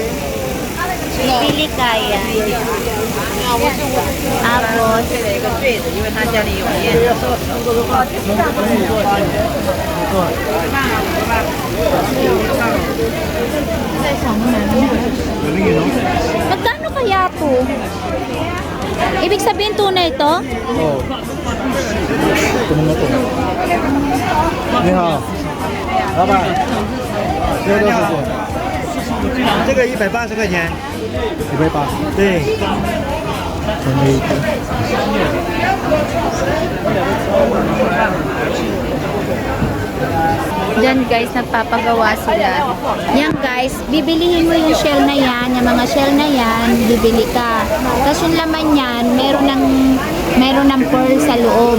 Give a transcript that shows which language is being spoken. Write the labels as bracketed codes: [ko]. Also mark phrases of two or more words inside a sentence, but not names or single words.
[tl] Bibili kaya. Tapos, magkano kaya to? Ibig sabihin tunay ito? Oo. Ito na ito. [zh] 你好. [tl] Bye-bye. [zh] 这个多少钱？这个180块钱， 180。对，真的一个。 [tl] Diyan guys, nagpapagawa sila. Yan guys, bibilihin mo yung shell na yan, yung mga shell na yan, bibili ka. Tapos yung laman yan, meron ng pearl sa loob.